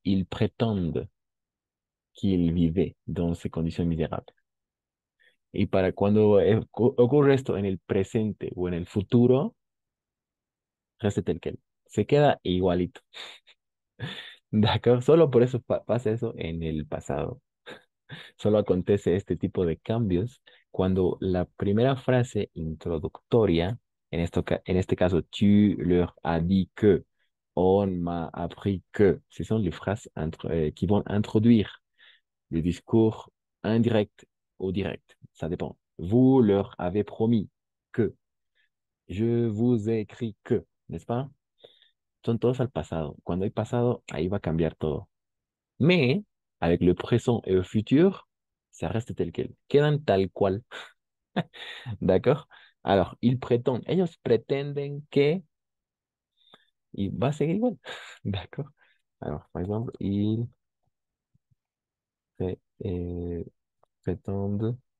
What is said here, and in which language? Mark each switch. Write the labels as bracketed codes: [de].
[fr] Ils prétendent qu'ils vivaient dans ces conditions misérables. [es] Y para cuando ocurre esto en el presente o en el futuro, [fr] reste tel quel. [es] Se queda igualito. ¿D'accord? Solo por eso pasa eso en el pasado. Solo acontece este tipo de cambios cuando la primera frase introductoria, en este caso, [fr] tu leur as dit que, on m'a appris que, ce sont les phrases qui vont introduire le discours indirect ou direct. Ça dépend. Vous leur avez promis que. Je vous ai écrit que, n'est-ce pas? [es] Son todos al pasado. Cuando hay pasado, ahí va a cambiar todo. [fr] Mais, avec le présent et le futur, ça reste tel quel. [es] Quedan tal cual. ¿D'accord? [fr] Alors, ils prétendent. [es] Ellos pretenden que. Y va a seguir igual. ¿D'accord? [fr] Alors, par exemple, pré- euh, prétendent.